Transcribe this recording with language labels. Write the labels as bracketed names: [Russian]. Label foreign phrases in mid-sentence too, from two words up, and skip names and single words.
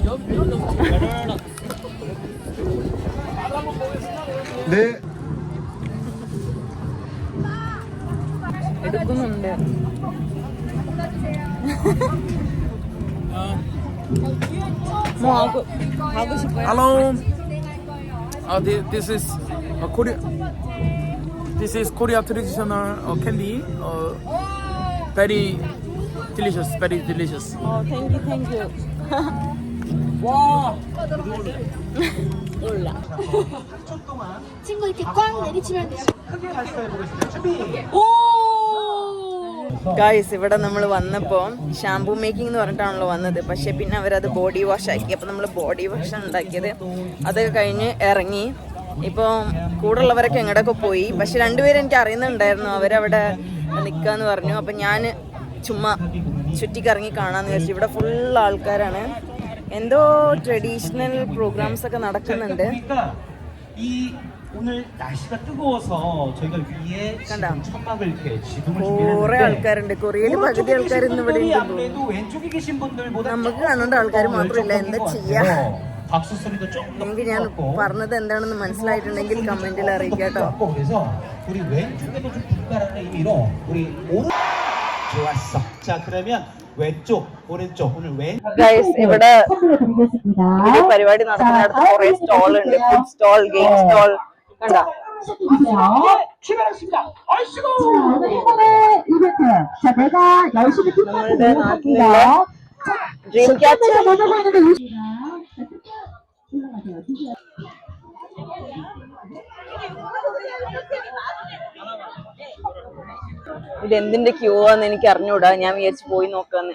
[Korean] 네. [Malayalam] എടുക്കുന്നുണ്ട്. [Korean] 뭐 하고 싶어요? [English] Hello. This is Korea. This is Korea traditional candy. Very delicious. Very delicious. Thank you. [Korean] 와. 몰라. 친구 이렇게 꽝 내리치면 돼요. [Malayalam] ഗായ്സ്, ഇവിടെ നമ്മൾ വന്നപ്പോൾ [English] shampoo making [Malayalam] എന്ന് പറഞ്ഞിട്ടാണല്ലോ വന്നത്. പക്ഷേ പിന്നെ അവരത് [English] body wash [Malayalam] ആക്കി. അപ്പോൾ നമ്മൾ [English] body wash [Malayalam] ഉണ്ടാക്കിയത്. അതൊക്കെ കഴിഞ്ഞ് ഇറങ്ങി. ഇപ്പോൾ കൂടുള്ളവരൊക്കെ എങ്ങോട്ടൊക്കെ പോയി. പക്ഷെ രണ്ടുപേരും എനിക്ക് അറിയുന്നുണ്ടായിരുന്നു, അവരവിടെ നിൽക്കാന്ന് പറഞ്ഞു. അപ്പം ഞാൻ ചുമ്മാ ചുറ്റിക്കറങ്ങി കാണാമെന്ന് വിചാരിച്ചു. ഇവിടെ ഫുൾ ആൾക്കാരാണ്. എന്തോ [English] traditional programs [Malayalam] ഒക്കെ നടക്കുന്നുണ്ട്. [Korean] 오늘 날씨가 뜨거워서 저희가 위에 천막을 이렇게 지붕을 [Malayalam] കുറെ ആൾക്കാരുണ്ട്. കൊറിയയിൽ പകുതി ആൾക്കാർ ഇന്ന് ഇവിടെ ഉണ്ട്. [Korean] 아무래도 왼쪽에 계신 분들보다 [Malayalam] നമുക്ക് കാണേണ്ട ആൾക്കാർ മാത്രമില്ല. എന്താ ചെയ്യാ? [Korean] 박수 소리도 조금 [Malayalam] നിങ്ങൾക്ക് ഞാൻ പറഞ്ഞത് എന്താണെന്ന് മനസ്സിലായിട്ടുണ്ടെങ്കിൽ കമന്റിൽ അറിയിക്കാട്ടോ. [Korean] 그래서 우리 왼쪽에도 좀 불가라는 의미로 우리 오른 좋았어. 자 그러면 왼쪽 오른쪽 오늘 왼 [Malayalam] ഗൈസ്, ഇവിടെ പരിപാടി നടക്കുന്നിടത്ത് കുറെ സ്റ്റോൾ ഉണ്ട്. [English] food stall, game stall. കണ്ടോ? [Korean] 출발했습니다. 아이씨고. 오늘 행운의 이벤트. 자, 내가 열심히 [Malayalam] നമ്മളുടെ നാട്ടിലുള്ള [English] dream catcher. [Malayalam] ഇതെന്തിന്റെ ക്യൂ ആന്ന് എനിക്ക് അറിഞ്ഞൂടാ. ഞാൻ വിചാരിച്ചു പോയി നോക്കാന്ന്.